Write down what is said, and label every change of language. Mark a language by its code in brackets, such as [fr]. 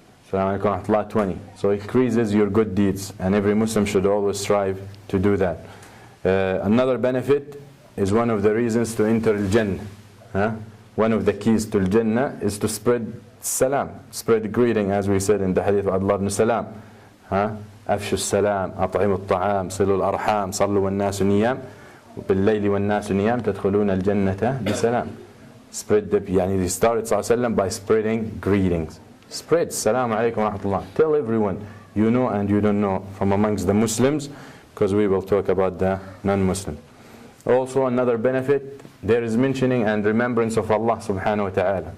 [en] Salaam alaikum rahmatullah 20. So it increases your good deeds, and every Muslim should always strive to do that. Another benefit is one of the reasons to enter Al-Jannah. One of the keys to Al-Jannah is to spread salam, spread greeting, as we said in the hadith of Abdullah ibn Salam. [ar] أفشوا السلام أطعموا الطعام صلوا الأرحام صلوا والناس نيام بالليل والناس نيام تدخلون الجنة بسلام. [en] Spread he started ﷺ by spreading greetings. Spread Salaam alaikum wa rahmatullah. Tell everyone you know and you don't know from amongst the Muslims, because we will talk about the non-Muslim. Also, another benefit, there is mentioning and remembrance of Allah subhanahu wa ta'ala.